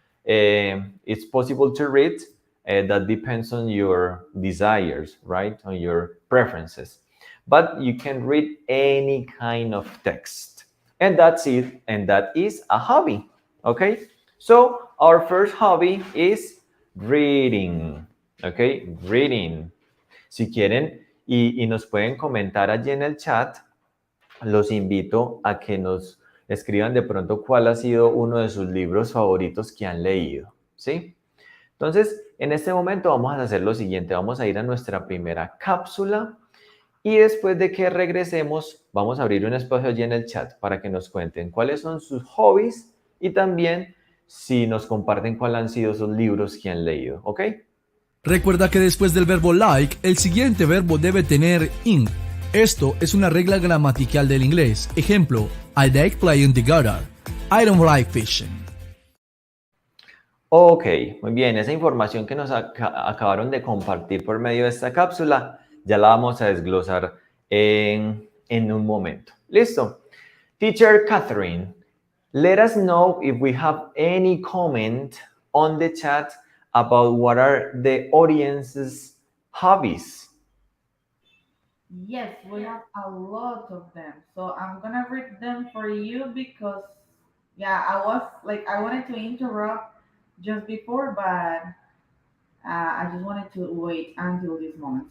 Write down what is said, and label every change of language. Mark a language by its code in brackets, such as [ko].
[en] It's possible to read. That depends on your desires, right? On your preferences. But you can read any kind of text. And that's it. And that is a hobby, okay? So our first hobby is reading, okay? Reading. [es] Si quieren y nos pueden comentar allí en el chat, los invito a que nos escriban de pronto cuál ha sido uno de sus libros favoritos que han leído, ¿sí? Entonces, en este momento vamos a hacer lo siguiente, vamos a ir a nuestra primera cápsula y después de que regresemos, vamos a abrir un espacio allí en el chat para que nos cuenten cuáles son sus hobbies y también si nos comparten cuáles han sido esos libros que han leído, ¿ok? Recuerda que después del verbo like, el siguiente verbo debe tener ing. Esto es una regla gramatical del inglés. [en] Ejemplo, I like playing the guitar. I don't like fishing. [es] Ok, muy bien. Esa información que nos acabaron de compartir por medio de esta cápsula, ya la vamos a desglosar en un momento. ¿Listo? [en] Teacher Katherine, let us know if we have any comment on the chat about what are the audience's hobbies. Yes, we have a lot of them. So I'm gonna read them for you because yeah, I wanted to interrupt just before, but I just wanted to wait until this moment.